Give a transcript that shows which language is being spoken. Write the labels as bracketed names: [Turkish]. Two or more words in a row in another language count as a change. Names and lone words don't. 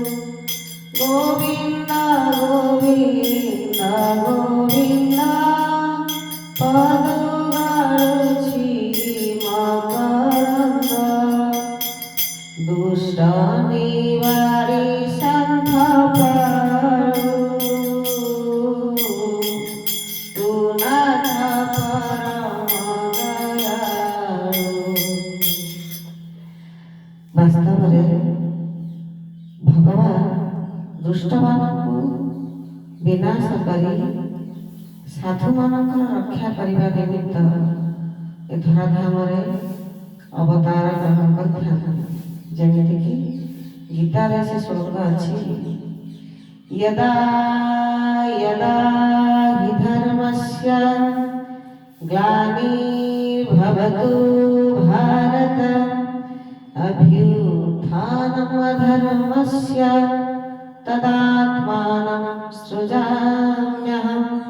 [Marathi] गोविंद गोविंद गोविंद पद दुष्ट निवारे संथ पाळू तू नाथ परम दयाळू। [Odia] ବାସ୍ତବରେ ଭଗବାନ ଦୁଷ୍ଟମାନଙ୍କୁ ବିନାଶ କରି ସାଧୁମାନଙ୍କର ରକ୍ଷା କରିବା ନିମିତ୍ତ ଏ ଧରାଧାମରେ ଅବତାର ଗ୍ରହଣ କରିଥାନ୍ତି। ଯେମିତିକି ଗୀତାରେ ସେ ଶ୍ଲୋକ ଅଛି, [Sanskrit] यदा यदा हि धर्मस्य ग्लानिर्भवतु भारत अभ्युत्थानम् अधर्मस्य तदात्मानं सृजाम्यहम्